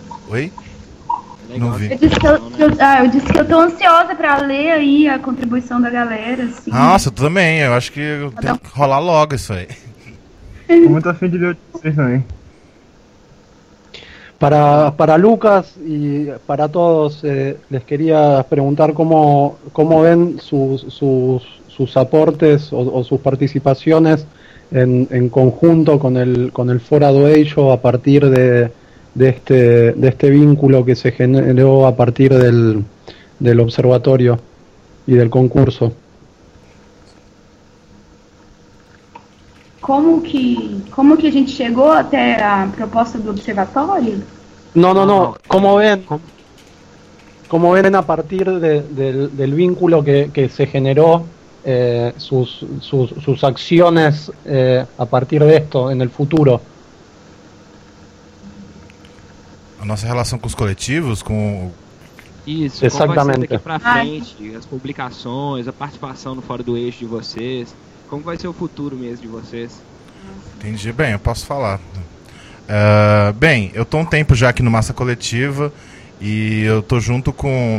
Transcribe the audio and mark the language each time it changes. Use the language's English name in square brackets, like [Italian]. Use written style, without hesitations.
[Portuguese] Oi? Não vi. Eu disse que eu tô ansiosa para ler aí a contribuição da galera. Assim. Nossa, eu também. Eu acho que tem que rolar logo isso aí. Tô muito afim de ler vocês também. [Spanish] Para Lucas y para todos, les quería preguntar cómo ven sus aportes o sus participaciones en conjunto con el Fora do Eixo a partir de este vínculo que se generó a partir del observatorio y del concurso. ¿Cómo que [Portuguese] a gente [Spanish] llegó [Portuguese] até [Spanish] a propuesta del observatorio? No. ¿Cómo ven a partir del vínculo que se generó sus acciones a partir de esto en el futuro? [Portuguese] A nossa relação com os coletivos, com... Isso, exatamente. Como vai ser daqui para frente, as publicações, a participação no Fora do Eixo de vocês, como vai ser o futuro mesmo de vocês? Entendi, bem, eu posso falar. Bem, eu estou um tempo já aqui no Massa Coletiva e eu estou junto com...